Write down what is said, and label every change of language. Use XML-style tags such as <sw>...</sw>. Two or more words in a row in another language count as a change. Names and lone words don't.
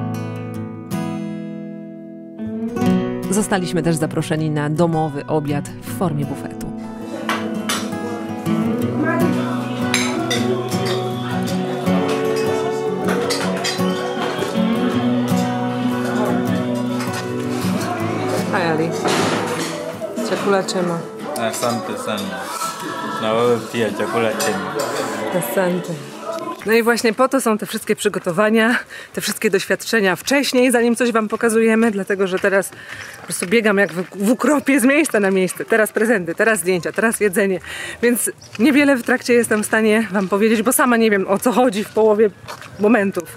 <pl>Zostaliśmy też zaproszeni na domowy obiad w formie bufetu.</pl> <en>Hi Ali.</en> <sw>Chakula chema. Asante sana. Na wewe pia chakula chema. Asante.</sw> <pl>No i właśnie po to są te wszystkie przygotowania, te wszystkie doświadczenia wcześniej, zanim coś wam pokazujemy, dlatego że teraz po prostu biegam jak w ukropie z miejsca na miejsce. Teraz prezenty, teraz zdjęcia, teraz jedzenie. Więc niewiele w trakcie jestem w stanie wam powiedzieć, bo sama nie wiem, o co chodzi w połowie momentów.</pl>